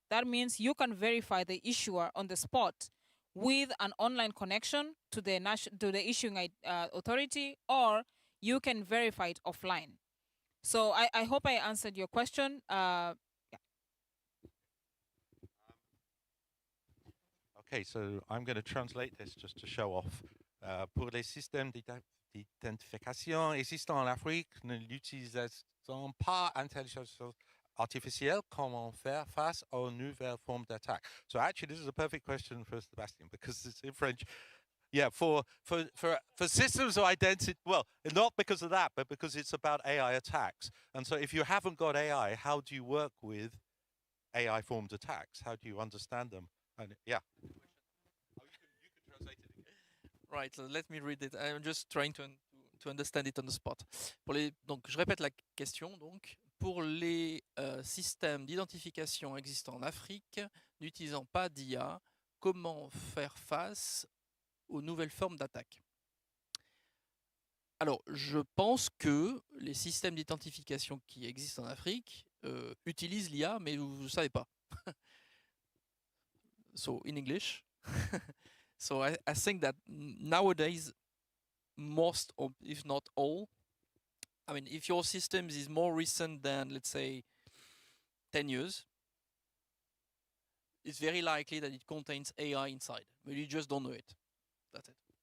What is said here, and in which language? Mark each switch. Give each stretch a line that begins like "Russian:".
English: That means you can verify the issuer on the spot with an online connection to the issuing authority, or you can verify it offline. So I hope I answered your question. Okay, so I'm going to translate this just to show off.
French: Pour les systèmes d'identification existants en Afrique, ne l'utilisent pas intelligence artificielle, comment faire face aux nouvelles formes d'attaque?
English: So actually, this is a perfect question for Sebastian, because it's in French. Yeah, for systems of identity, well, not because of that, but because it's about AI attacks. And so if you haven't got AI, how do you work with AI-formed attacks? How do you understand them? And yeah. Oh, you can translate it again. Right, so let me read it. I'm just trying to understand it on the spot.
French: Donc, je répète la question. Donc, pour les systèmes d'identification existants en Afrique, n'utilisant pas d'IA, comment faire face aux nouvelles formes d'attaque? Alors, je pense que les systèmes d'identification qui existent en Afrique utilisent l'IA, mais vous ne savez pas.
English: So, in English. So I think that nowadays, most, of, if not all, I mean, if your systems is more recent than, let's say, 10 years, it's very likely that it contains AI inside, but you just don't know it. That's it.